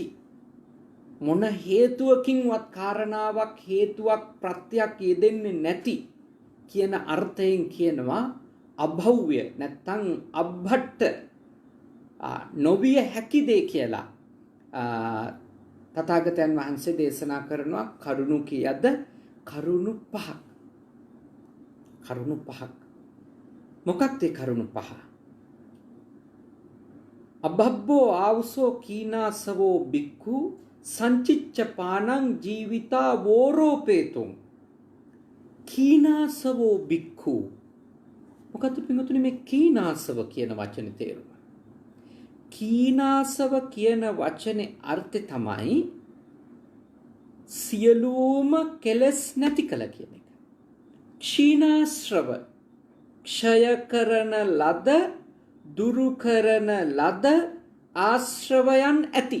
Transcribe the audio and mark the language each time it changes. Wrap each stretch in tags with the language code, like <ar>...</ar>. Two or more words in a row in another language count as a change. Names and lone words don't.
<si>මොන හේතුවකින්වත් කාරණාවක් හේතුවක් ප්‍රත්‍යක් යෙදෙන්නේ නැති කියන අර්ථයෙන් කියනවා අභව්‍ය නැත්නම් අබ්බට්ට නොවිය හැකි දේ කියලා. තථාගතයන් වහන්සේ දේශනා කරනවා කරුණු කීයද? කරුණු පහක්. කරුණු පහක්. මොකක්ද ඒ කරුණු පහ?</si> <pi>අබ්බබ්බෝ ආවුසෝ කීනාසවෝ බික්ඛු සංචිච්ච පානං ජීවිතා වෝරෝපේතුං. කීනාසවෝ බික්ඛු.</pi> <si>මොකක්ද පින්වතුනි මේ කීනාසව කියන වචනේ තේරුම? කීනාසව කියන වචනේ අර්ථය තමයි සියලුම කෙලස් නැති කළ කියන එක. ක්ෂීනාශ්‍රව ක්ෂය කරන ලද දුරු කරන ලද ආශ්‍රවයන් ඇති.</si>